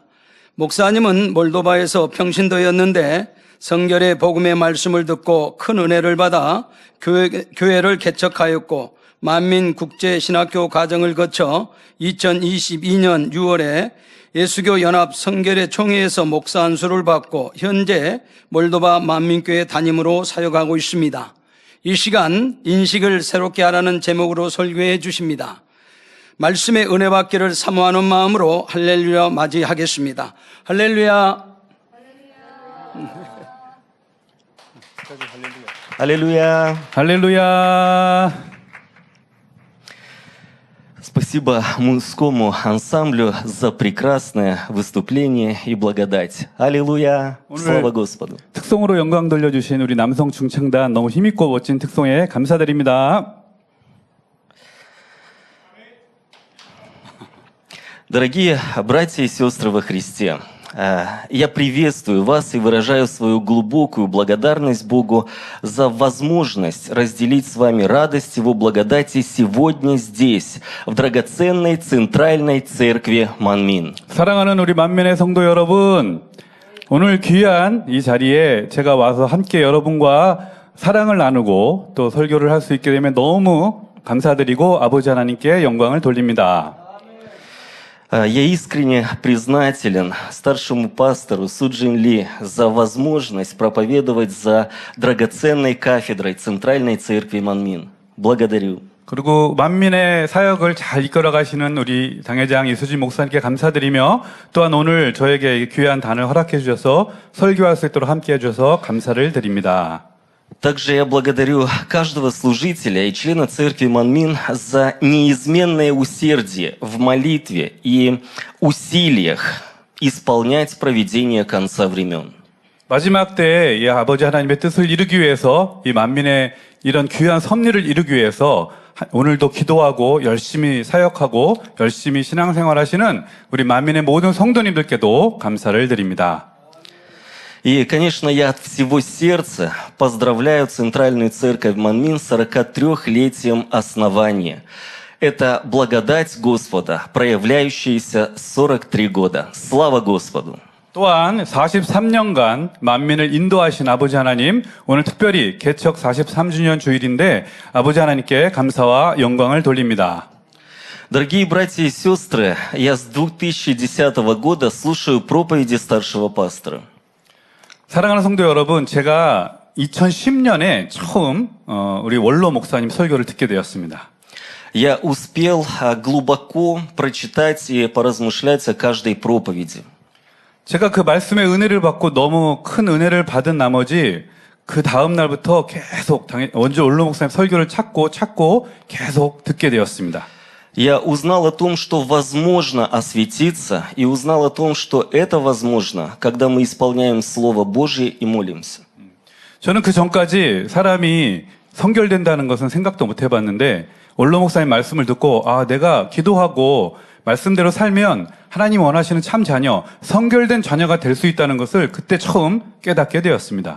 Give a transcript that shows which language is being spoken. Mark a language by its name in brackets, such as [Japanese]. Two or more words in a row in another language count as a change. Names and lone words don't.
[Korean] 목사님은 몰도바에서 평신도였는데 성결의 복음의 말씀을 듣고 큰 은혜를 받아 교회를 개척하였고 만민국제신학교 과정을 거쳐 2022년 6월에 예수교 연합 성결의 총회에서 목사 안수를 받고 현재 몰도바 만민교회 담임으로 사역하고 있습니다. 이 시간 인식을 새롭게 하라는 제목으로 설교해 주십니다. 말씀의 은혜 받기를 사모하는 마음으로 할렐루야 맞이하겠습니다. 할렐루야. [Russian] Аллилуйя! [Korean] 할렐루야. [Russian] Спасибо мужскому ансамблю за прекрасное выступление и благодать. Аллилуйя! Слава Господу! [Korean] 특송으로 영광 돌려주신 우리 남성 중창단 너무 힘있고 멋진 특송에 감사드립니다. [Russian] Дорогие братья и сестры во Христе, я приветствую вас и выражаю свою глубокую благодарность Богу за возможность разделить с вами радость Его благодати сегодня здесь, в драгоценной Центральной Церкви Манмин. [Korean] 사랑하는 우리 만민의 성도 여러분, 오늘 귀한 이 자리에 제가 와서 함께 여러분과 사랑을 나누고 또 설교를 할 수 있게 되면 너무 감사드리고 아버지 하나님께 영광을 돌립니다. [Russian] Я искренне признателен старшему пастору Суджин Ли за возможность проповедовать за драгоценной кафедрой Центральной Церкви Манмин. Благодарю. [Korean] 그리고 만민의 사역을 잘 이끌어 가시는 우리 당회장 이수진 목사님께 감사드리며 또한 오늘 저에게 귀한 단을 허락해 주셔서 설교할 수 있도록 함께 해 주셔서 감사를 드립니다. [Russian] Также я благодарю каждого служителя и члена церкви Манмин за неизменное усердие в молитве и усилиях исполнять провидение конца времен. [Korean] 마지막 때에 이 아버지 하나님의 뜻을 이루기 위해서 이 만민의 이런 귀한 섭리를 이루기 위해서 오늘도 기도하고 열심히 사역하고 열심히 신앙생활하시는 우리 만민의 모든 성도님들께도 감사를 드립니다. [Russian] И, конечно, я от всего сердца поздравляю Центральную Церковь Манмин с 43-летием основания. Это благодать Господа, проявляющаяся 43 года. Слава Господу! [Korean] 또한 43년간 만민을 인도하신 아버지 하나님, 오늘 특별히 개척 43주년 주일인데 아버지 하나님께 감사와 영광을 돌립니다. [Russian] Дорогие братья и сестры, я с 2010 года слушаю проповеди старшего пастора. [Korean] 사랑하는 성도 여러분, 제가 2010년에 처음 우리 원로 목사님 설교를 듣게 되었습니다. [Russian] Я успел глубоко прочитать и поразмышлять о каждой проповеди. [Korean] 제가 그 말씀의 은혜를 받고 너무 큰 은혜를 받은 나머지 그 다음 날부터 계속 원주 원로 목사님 설교를 찾고 계속 듣게 되었습니다. [Russian] Я узнал о том, что возможно осветиться, и узнал о том, что это возможно, когда мы исполняем Слово Божье и молимся. [Korean] 저는 그 전까지 사람이 성결된다는 것은 생각도 못 해봤는데 원로 목사님 말씀을 듣고 내가 기도하고 말씀대로 살면 하나님 원하시는 참 자녀, 성결된 자녀가 될 수 있다는 것을 그때 처음 깨닫게 되었습니다.